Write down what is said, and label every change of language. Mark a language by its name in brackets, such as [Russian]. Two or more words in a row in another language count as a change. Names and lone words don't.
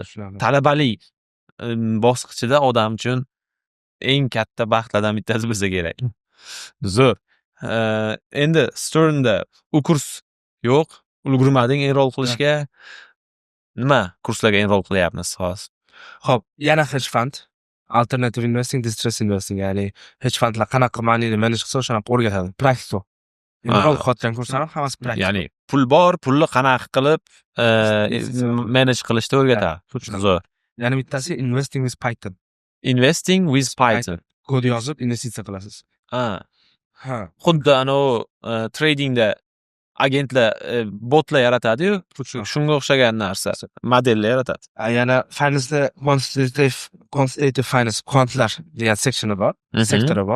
[Uzbek] Talabalik bosqichida odam uchun eng katta baxtlardan bittasi bo'lsa kerak. Zo'r. Endi Sternda u kurs yo'q, ulgurmading enroll qilishga. Nima kurslarga enroll qilyapmiz hozir? Xo'p, yana [English] hedge fund, alternative investing, distress investing, [Uzbek] ya'ni [English] hedge fundlar [Uzbek] qanaqa moneyni manage qilsa o'shanaqa o'rgatadi. Praktiko. Enroll qilayotgan kurslar ham hammasi praktiko. Ya'ni pul bor, pulni qanaqa qilib manage qilishni o'rgatadi. Zo'r. Yana bittasi [English] investing with Python. Investing with Python. [Uzbek] Kod yozib investitsiya qilasiz. Ha. Xuddi tradingda agentlar botlar yaratadi-yu, shunga o'xshagan narsa, modellar yaratadi. Yana [English] finance quantitative finance, [Uzbek] quantlar degan seksioni bor, sektori bor.